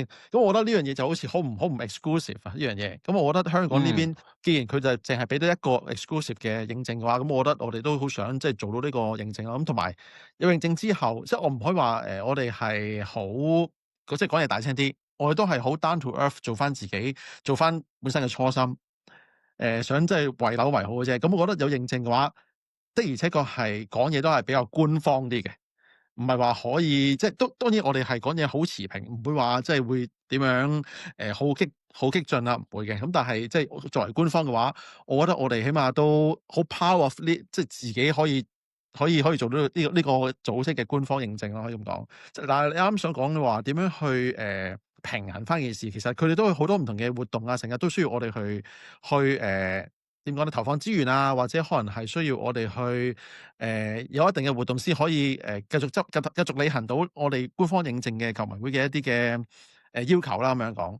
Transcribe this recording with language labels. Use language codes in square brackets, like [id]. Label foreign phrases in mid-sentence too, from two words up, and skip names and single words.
[yue] 咁我覺得呢樣嘢就好似好唔 exclusive 啊呢樣嘢。咁我覺得香港呢邊既然佢就淨係俾到一個 exclusive 嘅認證嘅話，咁我覺得我哋都好想即係做到呢個認證啦。咁同埋有認證之後，即係我唔可以話我哋係好即係講嘢大聲啲，我哋都係好 [en] down to earth [yue] 做翻自己，做翻本身嘅初心。想即係為樓為好嘅啫。咁我覺得有認證嘅話，的而且確係講嘢都係比較官方啲嘅，唔係話可以即係當然我哋係講嘢好持平，唔會話即係會點樣好激進啦，唔會嘅。咁但係即係作為官方嘅話，我覺得我哋起碼都好 [en] power of [yue] 呢，即係自己可以做到呢個組織嘅官方認證咯，可以咁講。但係你啱啱想講嘅話點樣去平衡翻件事，其實佢哋都有好多唔同嘅活動啊，成日都需要我哋去點講咧？投放資源啊，或者可能係需要我哋去有一定嘅活動先可以繼續履行到我哋官方認證嘅球迷會嘅一啲嘅要求啦，咁樣講。